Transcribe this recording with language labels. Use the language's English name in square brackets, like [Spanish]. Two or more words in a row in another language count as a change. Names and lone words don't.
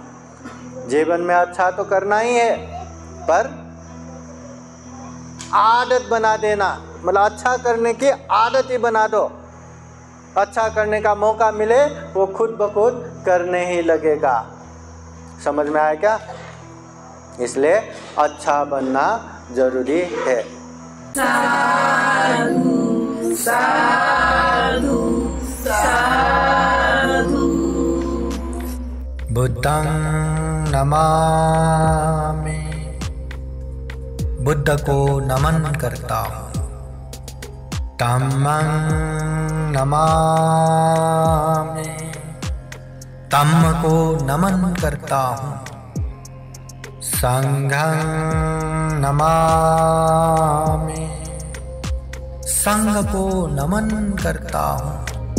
[Hindi] जीवन में अच्छा तो करना ही है, पर आदत बना देना, मतलब अच्छा करने की आदत ही बना दो। अच्छा करने का मौका मिले वो खुद ब खुद करने ही लगेगा। समझ में आया क्या? इसलिए अच्छा बनना जरूरी है। [Pali] साधु साधु साधु। बुद्धं नमामि, [Hindi] बुद्ध को नमन करता हूँ। [Pali] धम्मं नमामि, [Hindi] धम्म को नमन करता हूँ। [Pali] संघं नमामि, [Hindi] संघ को नमन करता हूँ।